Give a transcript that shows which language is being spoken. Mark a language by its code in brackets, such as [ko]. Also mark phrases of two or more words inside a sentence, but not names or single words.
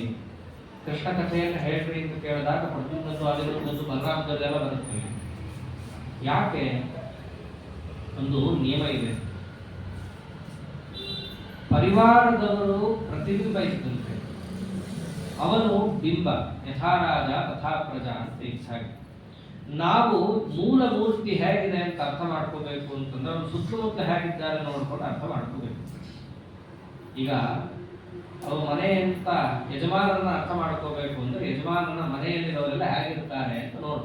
[kn] ಕೃಷ್ಣ ಕಥೆಯನ್ನು ಹೇಳ್ರಿ ಅಂತ ಕೇಳಿದಾಗ ಪ್ರತಿಯೊಂದು ಅಲ್ಲಿರುವಂಥದ್ದು ಬಲರಾಮದಲ್ಲೆಲ್ಲ ಬರುತ್ತೆ. ಯಾಕೆ? ಒಂದು ನಿಯಮ ಇದೆ. ಪರಿವಾರದವರು ಪ್ರತಿಬಿಂಬ ಇದ್ದಂತೆ, ಅವನು ಬಿಂಬ. [sa] ಯಥಾ ರಾಜ ತಥಾ ಪ್ರಜಾ [kn] ಅಂತ ಇಚ್ಛಾಗಿ. ನಾವು ಮೂಲ ಮೂರ್ತಿ ಹೇಗಿದೆ ಅಂತ ಅರ್ಥ ಮಾಡ್ಕೋಬೇಕು ಅಂತಂದ್ರೆ ಅವ್ರು ಸುತ್ತಮುತ್ತ ಹೇಗಿದ್ದಾರೆ ನೋಡ್ಕೊಂಡು ಅರ್ಥ ಮಾಡ್ಕೋಬೇಕು. ಈಗ ಅವ್ರ ಮನೆ ಅಂತ ಯಜಮಾನರನ್ನ ಅರ್ಥ ಮಾಡ್ಕೋಬೇಕು ಅಂದ್ರೆ ಯಜಮಾನನ ಮನೆಯಲ್ಲಿರೋರೆಲ್ಲ ಹೇಗಿರ್ತಾರೆ ಅಂತ ನೋಡ್ಬೇಕು.